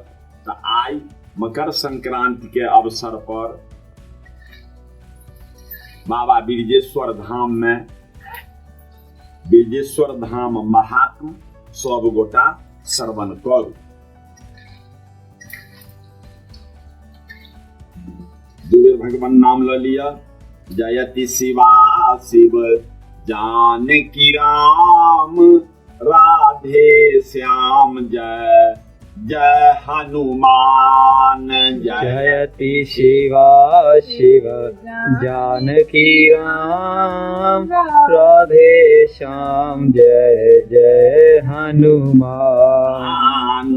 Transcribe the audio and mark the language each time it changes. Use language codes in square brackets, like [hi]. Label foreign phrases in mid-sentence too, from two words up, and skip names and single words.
[mai] तो आई मकर संक्रांति के अवसर पर बाबा बिरजेश्वर धाम महात्म सब गोटा श्रवण करू। दुबेर भगवान नाम ल लिया। जयति शिवा शिव जानकी राम, राधे श्याम जय जय हनुमान। जयति शिवा शिव जानकी राम, राधे श्याम जय जय हनुमान।